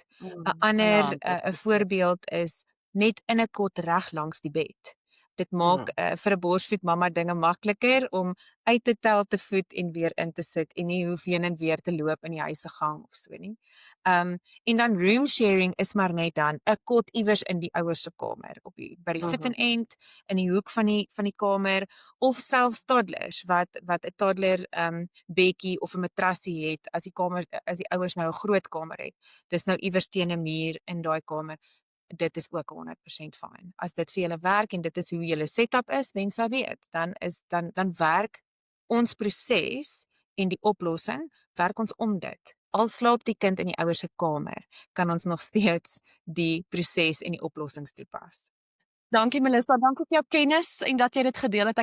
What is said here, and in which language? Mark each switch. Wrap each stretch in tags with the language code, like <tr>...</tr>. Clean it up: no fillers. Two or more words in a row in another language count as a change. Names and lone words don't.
<af>'n Ander 'n voorbeeld is net in 'n kot reg langs die bed. Dit maak vir 'n borsvoed mamma dinge makliker om uit te tel, te voed en weer in te sit en nie hoef heen en weer te loop in die huisegang of so nie. En dan</af> <en>room sharing</en> <af>is maar net dan 'n kot iewers in die ouers se kamer, by die voetenend, in die hoek van die kamer, of selfs toddlers wat 'n toddler bedjie of 'n matrassie het as die ouers nou 'n groot kamer het. Dis nou iewers teen 'n muur in daai kamer. Dit is ook 100% fyn. As dit vir julle werk en dit is hoe julle setup is,</af> <en>then so be it.</en> <af>Dan werk ons proses en die oplossing, werk ons om dit. Al slaap die kind in die ouers se kamer, kan ons nog steeds die proses en die oplossings toepas. Dankie Melissa, dankie vir jou kennis en dat jy dit gedeel het. Ek</af>